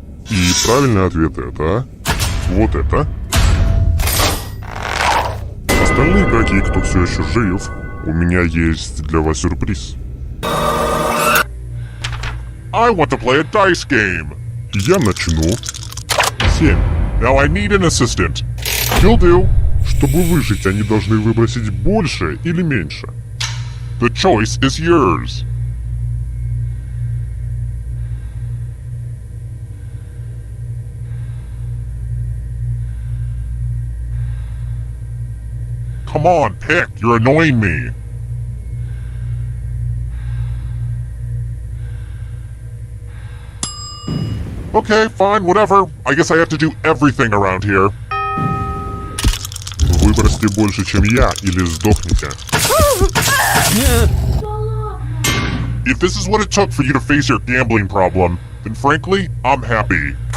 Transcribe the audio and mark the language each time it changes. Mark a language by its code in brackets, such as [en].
[ru] И правильный ответ это... Вот это. Остальные игроки, кто все еще жив, у меня есть для вас сюрприз. [en] I want to play a dice game. [ru] Я начну. 7. [en] Now I need an assistant. You'll do. [ru] Чтобы выжить, они должны выбросить больше или меньше. [en] The choice is yours. Come on, pick. You're annoying me. Okay, fine, whatever. I guess I have to do everything around here. [ru] Выбросьте больше, чем я, или сдохните. [en] If this is what it took for you to face your gambling problem, then frankly, I'm happy.